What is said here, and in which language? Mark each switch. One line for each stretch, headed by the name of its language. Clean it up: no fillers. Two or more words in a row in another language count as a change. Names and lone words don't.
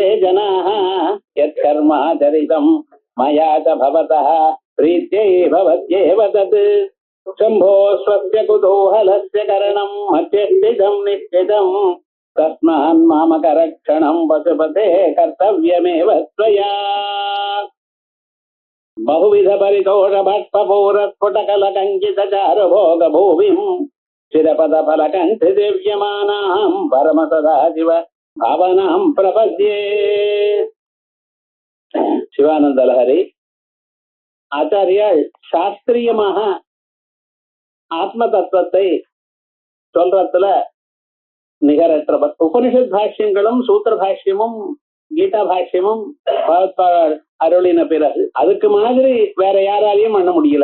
Sanskrit: जनाः यत्कर्माचरितं मया च भवतः प्रीत्यै भवत्येव तत् शम्भो स्वस्य कुतूहलस्य करणं मध्यस्थितं निश्चितं तस्मान् मामकरक्षणं पशुपते कर्तव्यमेव त्वया बहुविध परितोष भट्टपूरस्फुटकलकञ्चितचारुभोगभूमिं चिरपदफलकण्ठ दिव्यमानां परमसदाशिव भावनां प्रपद्ये.
Tamil: சிவானந்த லஹரி ஆச்சாரியால் சாஸ்திரியமாக ஆத்ம தத்துவத்தை சொல்றதுல நிகரற்றவர். உபனிஷத் பாஷ்யங்களும் சூத்திர பாஷ்யமும் கீதா பாஷ்யமும் அருளின பிறகு அதுக்கு மாதிரி வேற யாராலையும் பண்ண முடியல.